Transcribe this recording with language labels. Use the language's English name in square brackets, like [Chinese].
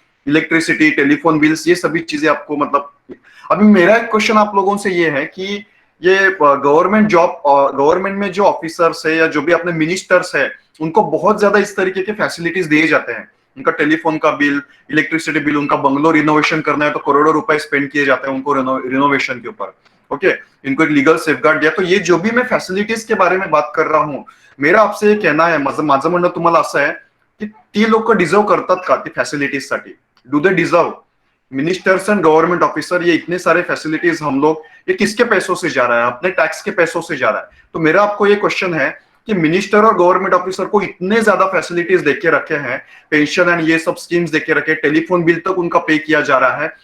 [Hindi] Electricity, telephone bills, ये सभी चीजें आपको मतलब। अभी मेरा एक क्वेश्चन आप लोगों से ये है कि ये गवर्नमेंट में जो ऑफिसर्स है या जो भी अपने मिनिस्टर्स है, उनको बहुत ज्यादा इस तरीके के फैसिलिटीज दिए जाते हैं। उनका टेलीफोन का बिल, इलेक्ट्रिसिटी बिल, उनका बंगलो रिनोवेशन करना है तो करोड़ों रुपए स्पेंड किए जाते हैं उनको रिनोवेशन के ऊपर। ओके, इनको एक लीगल सेफगार्ड दिया। तो ये जो भी मैं फॅसिलिटीज के बारे में बात कर रहा हूँ, मेरा आपसे [Marathi] हे कहना आहे, माझं म्हणणं तुम्हाला असं आहे की ती लोक डिझर्व करतात का ती फॅसिलिटीज साठी? [English] Do they deserve? [Hindi] Ministers and government officer, ये इतने सारे फैसिलिटीज हम लोग, ये किसके पैसों से जा रहा है? अपने टैक्स के पैसों से जा रहा है। तो मेरा आपको ये क्वेश्चन है कि मिनिस्टर और गवर्नमेंट ऑफिसर को इतने ज्यादा फैसिलिटीज देके रखे हैं, पेंशन एंड ये सब स्कीम्स देके रखे, टेलीफोन बिल तक उनका पे किया जा रहा है।